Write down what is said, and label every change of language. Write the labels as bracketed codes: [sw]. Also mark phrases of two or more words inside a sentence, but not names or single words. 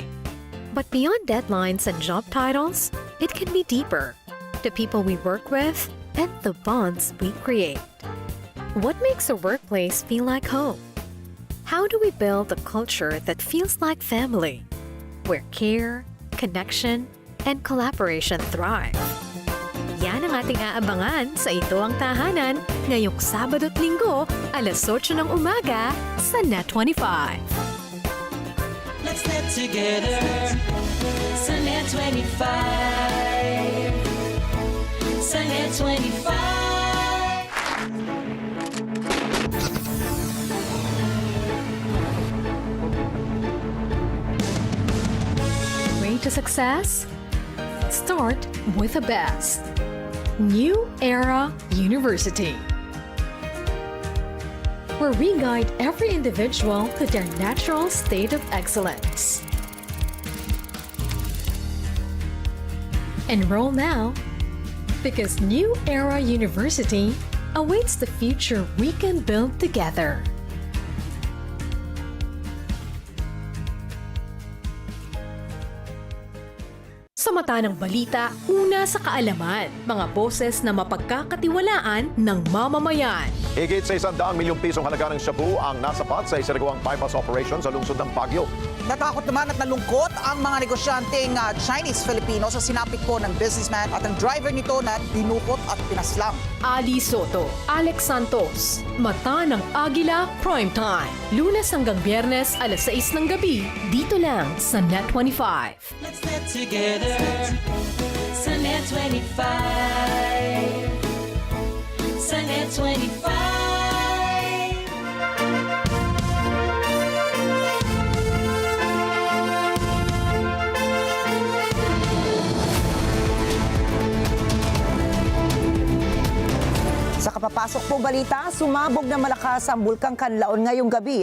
[en] But beyond deadlines and job titles, it can be deeper. The people we work with and the bonds we create. What makes a workplace feel like home? How do we build a culture that feels like family, where care, connection, and collaboration thrive? [tl] Yan ang ating aabangan sa Ito Ang Tahanan ngayong Sabado at Linggo, alas 8 ng umaga sa Net25. [en] Let's net together [tl] sa Net25. Sa Net25. [en] Way to success? Start with the best. New Era University, where we guide every individual to their natural state of excellence. Enroll now, because New Era University awaits the future we can build together. [tl] Sa mata ng balita, una sa kaalaman, mga boses na mapagkakatiwalaan ng mamamayan. Higit sa 100 milyong pisong halaga ng shabu ang nasapat sa isinagawang bypass operation sa lungsod ng Baguio. Natakot naman at nalungkot ang mga negosyanteng Chinese-Filipino sa sinapit po ng businessman at ang driver nito na dinukot at pinaslang. Ali Soto, Alex Santos, Mata ng Agila Primetime. Lunes hanggang Biyernes, alas 6 ng gabi, dito lang sa Net25. [en] Let's net together [tl] sa Net25. Sa Net25. Sa kapapasok pong balita, sumabog na malakas ang bulkang Kanlaon ngayong gabi.